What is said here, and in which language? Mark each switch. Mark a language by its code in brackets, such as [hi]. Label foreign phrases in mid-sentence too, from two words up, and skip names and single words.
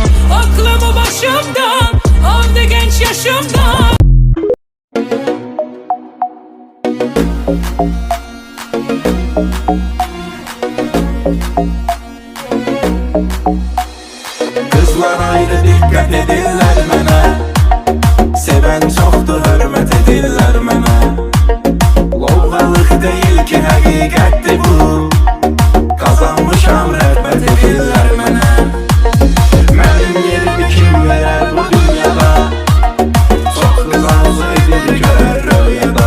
[tr] Aklımı başımdan aldı genç yaşımda. [az] Kızlar ayrı dikkat edirlər mənə, sevən çoxdur hörmət edirlər mənə. Lovğalıq deyil ki həqiqətdir bu, qazanmışam rəğbət edirlər mənə. Mənim yerimi kim verər bu dünyada, çox qız arzu edir görər röyədə.